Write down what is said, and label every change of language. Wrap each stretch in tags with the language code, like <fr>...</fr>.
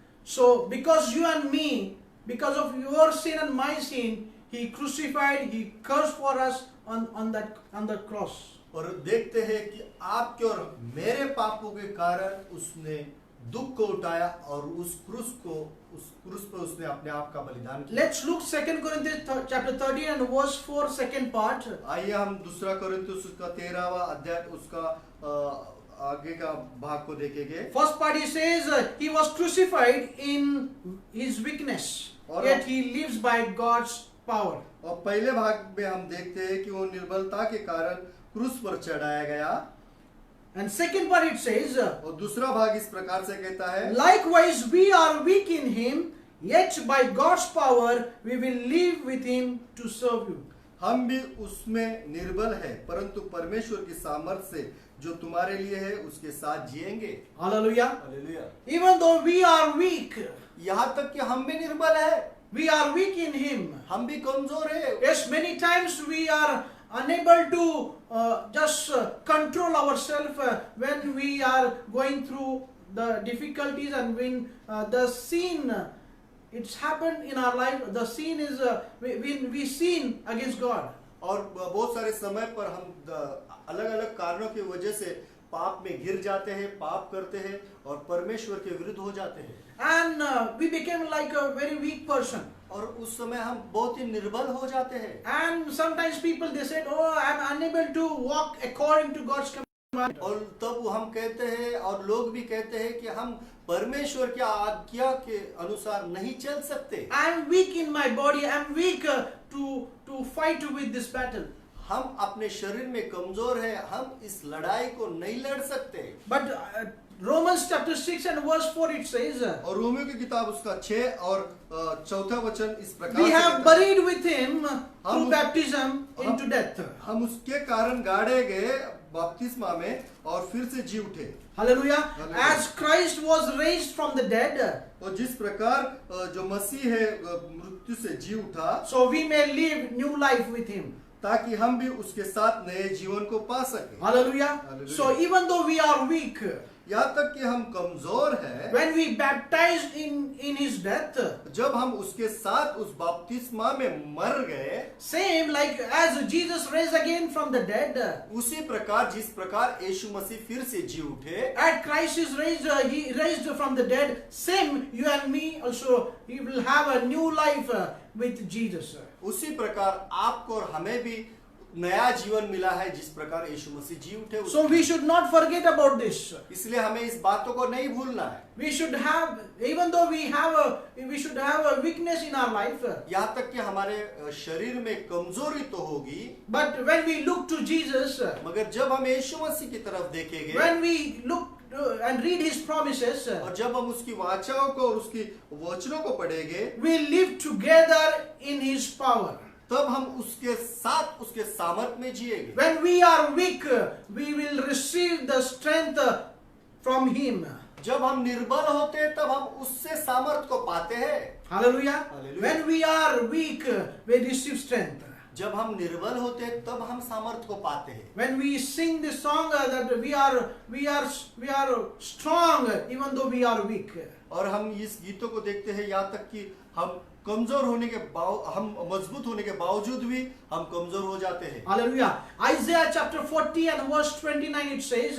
<en>So because you and me, because of your sin and my sin, he crucified, he cursed for us on the cross.</en> <hi>और देखते हैं कि आपके और मेरे पापों के कारण उसने दुख को उठाया और उस क्रूस पर उसने अपने आप का बलिदान किया।</hi> <en>Let's look 2 Corinthians chapter 13 and verse 4 second part.</en> <hi>आइए हम दूसरा कोरिन्थियोस उसका 13वां अध्याय उसका आगे का भाग को देखेंगे।</hi> <en>First part he says he was crucified in his weakness, yet he lives by God's power.</en> <hi>और पहले भाग में हम देखते हैं कि वो निर्बलता के कारण क्रूस पर चढ़ाया गया।</hi> <en>And second part it says,</en> <hi>और दूसरा भाग इस प्रकार से कहता है,</hi> <en>likewise we are weak in him, yet by God's power we will live with him to serve you.</en> <hi>हम भी उसमें निर्बल है परंतु परमेश्वर की सामर्थ्य से जो तुम्हारे लिए है उसके साथ जिएंगे।</hi> <en>Hallelujah.</en> <hi>Hallelujah.</hi> <en>Even though we are weak,</en> <hi>यहाँ तक कि हम भी निर्बल है,</hi> <en>we are weak in him.</en> <hi>हम भी कमजोर है।</hi> <en>Yes, many times we are unable to just control ourselves when we are going through the difficulties and when the sin it's happened in our life. The sin is when we sin against God.</en> <hi>और बहुत सारे समय पर हम अलग अलग कारणों की वजह से पाप में गिर जाते हैं, पाप करते हैं और परमेश्वर के विरुद्ध हो जाते हैं।</hi> <en>And we became like a very weak person.</en> <hi>और उस समय हम बहुत ही निर्बल हो जाते हैं।</hi> <en>And sometimes people they said, "Oh, I am unable to walk according to God's command."</en> <hi>और तब हम कहते हैं और लोग भी कहते हैं कि हम परमेश्वर की आज्ञा के अनुसार नहीं चल सकते।</hi> <en>I am weak in my body. I am weak to fight with this battle.</en> <hi>हम अपने शरीर में कमजोर है, हम इस लड़ाई को नहीं लड़ सकते।</hi> <en>But Romans chapter 6 and verse 4 it says,</en> <hi>और रोमियो की किताब उसका 6 और चौथा वचन इस प्रकार</hi> <en>we</en> <hi>से</hi> <en>have</en> <hi>कहता है,</hi> <en>buried with him through</en> <hi>हम-</hi> <en>baptism into death.</en> <hi>हम उसके कारण गाड़े गए बपतिस्मा में और फिर से जी उठे।</hi> <en>Hallelujah. Hallelujah. As Christ was raised from the dead,</en> <hi>और जिस प्रकार जो मसीह है मृत्यु से जी उठा,</hi> <en>so we may live new life with him.</en> <hi>ताकि हम भी उसके साथ नए जीवन को पा सके।</hi> <en>Hallelujah. Hallelujah. So even though we are weak,</en> <hi>यहाँ तक कि हम कमजोर हैं,</hi> <en>when we baptized in his death,</en> <hi>जब हम उसके साथ उस बपतिस्मा में मर गए,</hi> <en>same like as Jesus raised again from the dead,</en> <hi>उसी प्रकार जिस प्रकार यीशु मसीह फिर से जी उठे,</hi> <en>as Christ is raised, he raised from the dead, same you and me also, we will have a new life with Jesus.</en> <hi>उसी प्रकार आपको और हमें भी नया जीवन मिला है जिस प्रकार यीशु मसीह जी उठे।</hi> <en>So we should not forget about this.</en> <hi>इसलिए हमें इस बातों को नहीं भूलना है।</hi> <en>We should have, even though we should have a weakness in our life,</en> <hi>यहाँ तक कि हमारे शरीर में कमजोरी तो होगी,</hi> <en>but when we look to Jesus,</en> <hi>मगर जब हम यीशु मसीह की तरफ देखेंगे</hi> <en>when we look and read his promises,</en> <hi>और जब हम उसकी वाचाओं को और उसकी वचनों को पढ़ेंगे,</hi> <en>we live together in his power.</en> <hi>तब हम उसके साथ उसके सामर्थ में जिएंगे।</hi> <en>When we are weak, we will receive the strength from him.</en> <hi>जब हम निर्बल होते हैं तब हम उससे सामर्थ को पाते हैं।</hi> <en>Hallelujah. Hallelujah. When we are weak, we receive strength.</en> <hi>जब हम निर्बल होते हैं तब हम सामर्थ को पाते हैं।</hi> <en>When we sing this song that we are strong even though we are weak.</en> <hi>और हम इस गीतों को देखते हैं यहाँ तक कि हम कमजोर होने के हम मजबूत होने के बावजूद भी हम कमजोर हो जाते हैं।</hi> <en>Hallelujah. Isaiah chapter 40 and verse 29 it says,</en>